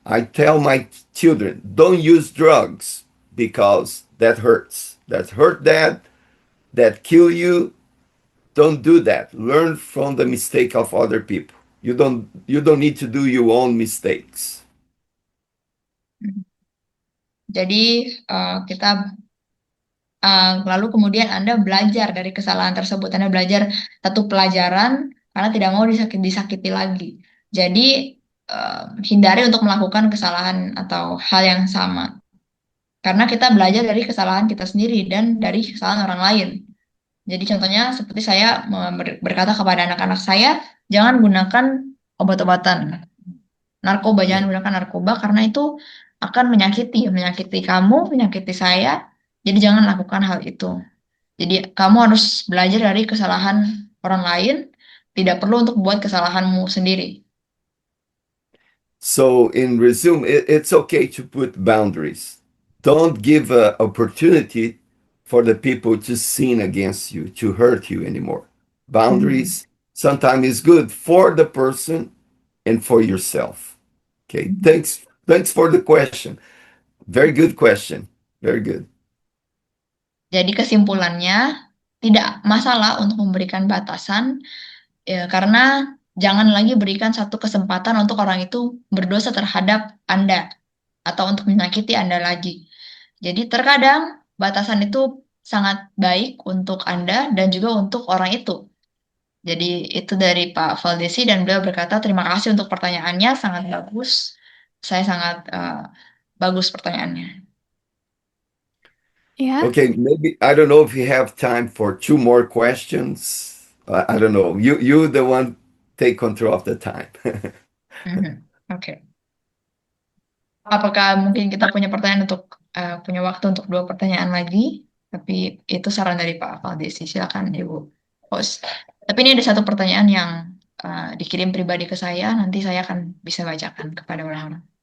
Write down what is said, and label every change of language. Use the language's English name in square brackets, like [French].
[English] I tell my children, don't use drugs because that hurts. That hurt dad, that kill you. Don't do that. Learn from the mistake of other people. You don't need to do your own mistakes. [Indonesian] Jadi kita lalu kemudian Anda belajar dari kesalahan tersebut. Anda belajar satu pelajaran karena tidak mau disakiti lagi. Jadi hindari untuk melakukan kesalahan atau hal yang sama. Karena kita belajar dari kesalahan kita sendiri dan dari kesalahan orang lain. Jadi contohnya seperti saya berkata kepada anak-anak saya, jangan gunakan obat-obatan narkoba, [English] Yeah. [Indonesian] jangan gunakan narkoba karena itu akan menyakiti kamu, menyakiti saya. Jadi jangan lakukan hal itu. Jadi kamu harus belajar dari kesalahan orang lain, tidak perlu untuk buat kesalahanmu sendiri. [English] So in resume, it's okay to put boundaries. Don't give an opportunity for the people to sin against you, to hurt you anymore. Boundaries sometimes is good for the person and for yourself. Okay, thanks for the question. Very good question. Very good. [Indonesian] Jadi kesimpulannya, tidak masalah untuk memberikan batasan, ya, karena jangan lagi berikan satu kesempatan untuk orang itu berdosa terhadap Anda atau untuk menyakiti Anda lagi. Jadi terkadang batasan itu sangat baik untuk Anda dan juga untuk orang itu. Jadi itu dari Pak Valdesi dan beliau berkata terima kasih untuk pertanyaannya, sangat bagus. Saya sangat bagus pertanyaannya. Ya, [English] Okay, maybe I don't know if you have time for two more questions. I don't know. You the one take control of the time. Mhm. Oke. [Indonesian] Apakah mungkin kita punya pertanyaan untuk punya waktu untuk dua pertanyaan lagi? Tapi itu saran dari Pak Valdesi. Silakan Ibu host. Tapi ini ada satu pertanyaan yang dikirim pribadi ke saya. Nanti saya akan bisa bacakan kepada orang-orang.